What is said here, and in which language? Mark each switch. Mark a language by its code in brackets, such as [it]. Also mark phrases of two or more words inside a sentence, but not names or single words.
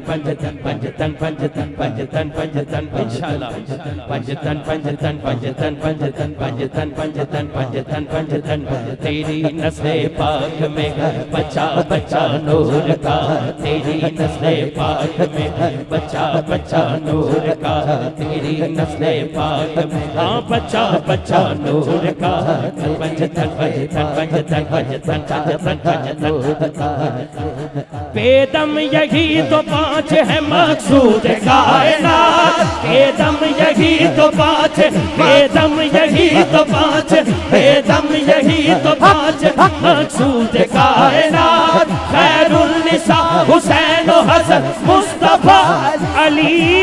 [ur] Panjatan Panjatan Panjatan Panjatan Panjatan Inshallah Panjatan Panjatan Panjatan Panjatan Panjatan Panjatan Panjatan Panjatan تیری نسل پاک میں بچہ بچہ نور کا تیری نسل پاک میں بچہ بچہ نور کا تیری نسل پاک میں ہاں بچہ بچہ نور کا پنجتن پنجتن پنجتن پنجتن پنجتن پنجتن بیدم یہی تو پانچ ہے مقصود کائنات بیدم یہی تو پانچ بیدم یہی تو پانچ بیدم یہی تو پانچ مقصود کائنات [ar] خیر النساء [ur] حسین و حسن مصطفیٰ علی